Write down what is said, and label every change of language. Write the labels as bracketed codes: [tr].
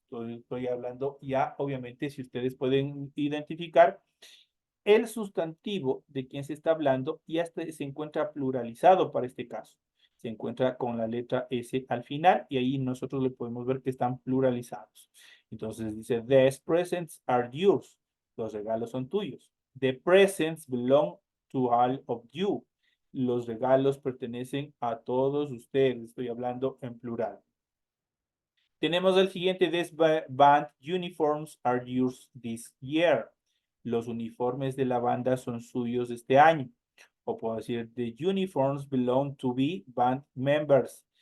[es] Entonces, estoy hablando ya, obviamente, si ustedes pueden identificar el sustantivo de quien se está hablando y hasta se encuentra pluralizado para este caso. Se encuentra con la letra S al final y ahí nosotros le podemos ver que están pluralizados. Entonces dice, [en] these presents are yours. [es] Los regalos son tuyos. [en] The presents belong to all of you. [es] Los regalos pertenecen a todos ustedes. Estoy hablando en plural. Tenemos el siguiente, [en] these band uniforms are yours this year. [es] Los uniformes de la banda son suyos este año. O puedo decir, [en] the uniforms belong to be band members.